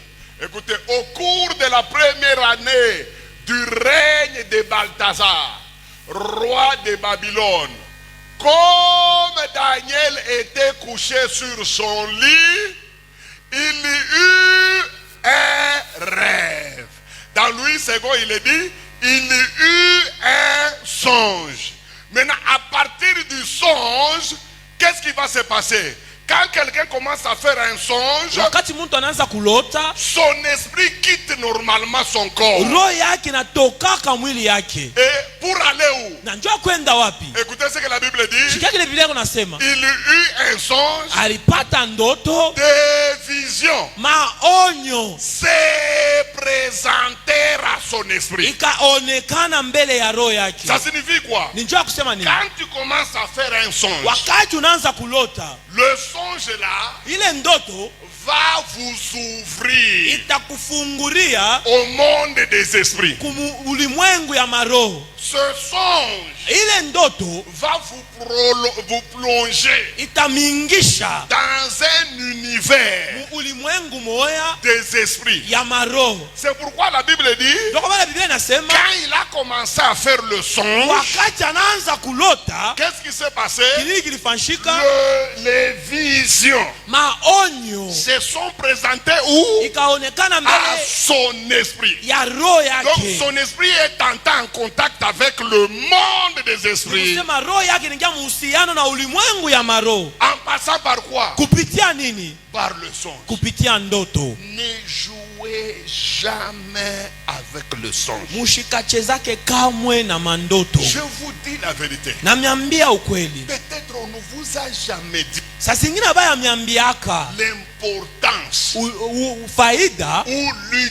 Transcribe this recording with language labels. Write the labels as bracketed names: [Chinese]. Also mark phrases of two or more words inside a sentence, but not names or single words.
[French] Écoutez, au cours de la première année du règne de Balthazar, roi de Babylone, comme Daniel était couché sur son lit, il y eut un rêve. Dans Louis II, il est dit, il y eut un songe. Maintenant, à partir du songe, qu'est-ce qui va se passer? Quand quelqu'un commence à faire un songe, [Swahili] Wakati mtu anaanza kulota, [French] son esprit quitte normalement son corps. [Swahili] roho yake inatokaka mwili yake. [French] Et pour aller où? [Swahili] Na njoo kwenda wapi? [French] Écoutez ce que la Bible dit. [Swahili] Shikia kile Biblia kunasema. [French] Il y eut un songe [Swahili] Alipata ndoto, [French] de vision. [Swahili] maonyo [French] Se présenter à son esprit. [Swahili] ikaonekana mbele ya roho yake. [French] Ça signifie quoi? [Swahili] Ni njoo kusema nini? [French] Quand tu commences à faire un songe, [Swahili] Wakati unaanza kulota, [French] le songe là [Swahili] ile ndoto [French] va vous ouvrir [Swahili] itakufungulia [French] au monde des esprits. [Swahili] ulimwengu ya maroho. [French] Ce songe [Swahili] ile ndoto [French] va vous plonger [Swahili] itamingisha [French] dans un univers [Swahili] ulimwengu moya [French] des esprits. [Swahili] ya maroho. [French] C'est pourquoi la Bible dit, [Swahili] Ndio kwa maana Biblia inasema [French] quand il a commencé à faire le songe, [Swahili] wakati anaanza kulota, [French] qu'est-ce qui s'est passé? [Swahili] kile kilifanyika, [French] Les visions [Swahili] maonyo [French] se sont présentées où? [Swahili] ikaonekana [French] À [Swahili] mbele [French] son esprit. [Swahili] ya roho [French] Donc [Swahili] yake. [French] son esprit est entré en contact avec le monde des esprits. [Swahili] Kusema roho yake inaingia muhusiano na ulimwengu ya maroho. [French] En passant par quoi? [Swahili] Kupitia nini? [French] Par le songe. [Swahili] Kupitia ndoto. [French] Ne jouez jamais avec le songe. [Swahili] Mushikachezake kamwe na mandoto. [French] Je vous dis la vérité. [Swahili] Na miambia ukweli. [French] Peut-être on ne vous a jamais dit [Swahili] Saa zingine baya miambiaka [French] l'importance [Swahili] faida [French] ou